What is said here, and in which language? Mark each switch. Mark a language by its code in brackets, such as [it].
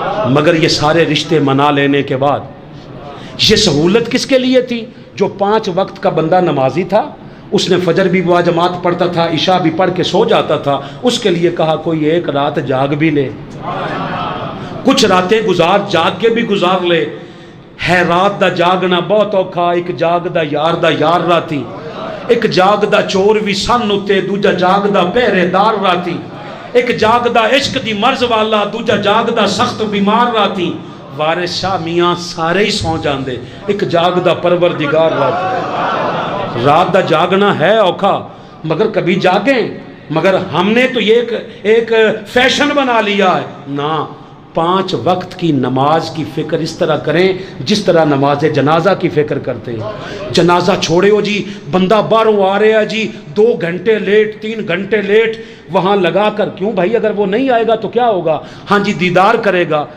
[ur] مگر یہ سارے رشتے منا لینے کے بعد یہ سہولت کس کے لیے تھی؟ جو 5 وقت کا بندہ نمازی تھا، اس نے فجر بھی باجماعت پڑھتا تھا، عشاء بھی پڑھ کے سو جاتا تھا، اس کے لیے کہا کوئی ایک رات جاگ بھی لے، کچھ راتیں جاگ کے بھی گزار لے. [pa] ہے رات دا جاگنا بہت اوکھا، ایک جاگ دا یار راتی، ایک جاگ دا چور بھی سن اتے، دوجا جاگ دا پہرے دار راتی، ایک جاگ دا عشق دی مرض والا، دوجا جاگ دا سخت بیمار راتی. وارث شاہ میاں سارے ہی سو جاندے، ایک جاگ دا پروردگار راتی. [ur] رات دا جاگنا ہے اوکھا مگر کبھی جاگیں. مگر ہم نے تو یہ ایک فیشن بنا لیا ہے. نا، 5 وقت کی نماز کی فکر اس طرح کریں جس طرح نماز جنازہ کی فکر کرتے ہیں. جنازہ چھوڑے ہو جی، بندہ باہروں آ رہا ہے جی، 2 گھنٹے لیٹ 3 گھنٹے لیٹ، وہاں لگا کر کیوں بھائی اگر وہ نہیں آئے گا تو کیا ہوگا؟ ہاں جی دیدار کرے گا.